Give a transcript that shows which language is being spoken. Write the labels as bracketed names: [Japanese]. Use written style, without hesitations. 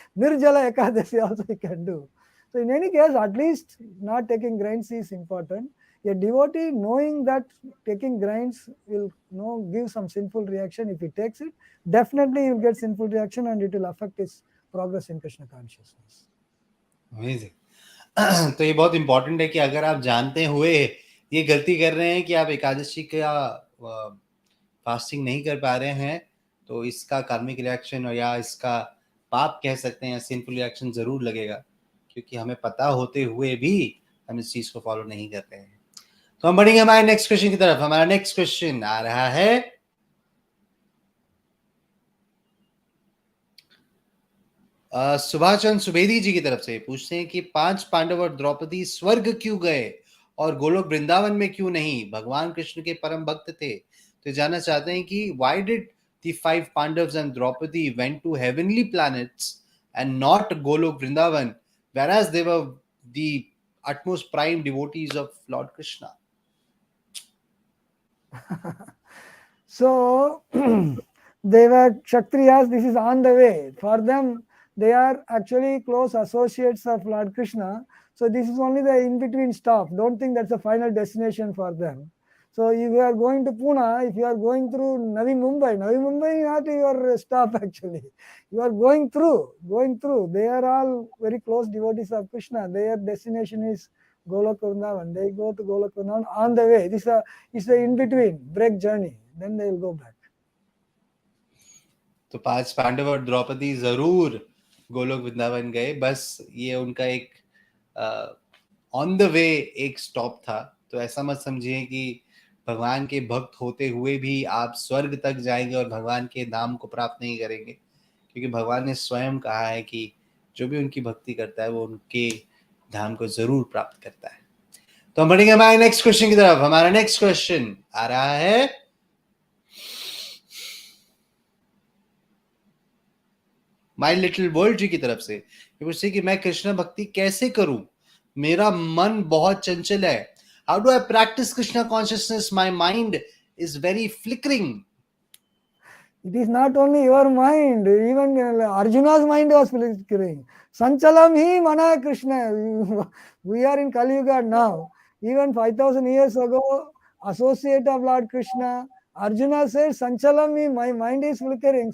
[English] Nirjala Ekadashi also he can do. So in any case, at least not taking grains is important. A devotee knowing that taking grains will give some sinful reaction, if he takes it, definitely he will get sinful reaction and it will affect his progress in Krishna consciousness. Amazing. [Hindi] तो ये बहुत important है कि अगर आप जानते हुए ये गलती कर रहे हैं कि आप एकादशी का फास्टिंग नहीं कर पा रहे हैं, तो इसका कार्मिक रिएक्शन या इसका पाप कह सकते हैं, सिंफुल रिएक्शन जरूर लगेगा, क्योंकि हमें पता होते हुए भी हम इस चीज को फॉलो नहीं कर रहे हैं। तो हम बढ़ेंगे हमारे नेक्स्ट क्वेश्चन की तरफ। हमारा नेक्स्ट क्वेश्चन आ रहा है सुभाष चंद्र सुवेदी जी की तरफ से। पूछते हैं कि 5 पांडव और द्रौपदी स्वर्ग क्यों गए और गोलोक वृंदावन में क्यों नहीं? भगवान कृष्ण के परम भक्त थे, तो जानना चाहते हैं कि [English] why did the 5 Pandavas and Draupadi went to heavenly planets and not Golok Vrindavan, whereas they were the utmost prime devotees of Lord Krishna? So they were Kshatriyas, this is on the way. For them, they are actually close associates of Lord Krishna. So this is only the in-between stop. Don't think that's the final destination for them. So if you are going to Pune, if you are going through Navi Mumbai is not your stop actually. You are going through. They are all very close devotees of Krishna. Their destination is Golak Vrindavan. They go to Golak Vrindavan on the way. This is the in-between break journey. Then they will go back. [Hindi] तो 5 पांडव और द्रौपदी जरूर गोलोक वृंदावन गए, बस ये उनका एक on the way एक stop था। तो ऐसा मत समझिए कि भगवान के भक्त होते हुए भी आप स्वर्ग तक जाएंगे और भगवान के धाम को प्राप्त नहीं करेंगे, क्योंकि भगवान ने स्वयं कहा है कि जो भी उनकी भक्ति करता है वो उनके धाम को जरूर प्राप्त करता है। तो हम बढ़ेंगे हमारे नेक्स्ट क्वेश्चन की तरफ। हमारा नेक्स्ट क्वेश्चन आ रहा है माई लिटिल वर्ल्ड जी की तरफ से। ये पूछते कि मैं कृष्ण भक्ति कैसे करूं, मेरा मन बहुत चंचल है। [English] How do I practise Krishna consciousness, my mind is very flickering. It is not only your mind, even Arjuna's mind was flickering. [Sanskrit] Sanchalam hi mana Krishna. [English] We are in Kali Yuga now. Even 5,000 years ago, associate of Lord Krishna, Arjuna said, Sanchalam hi, my mind is flickering.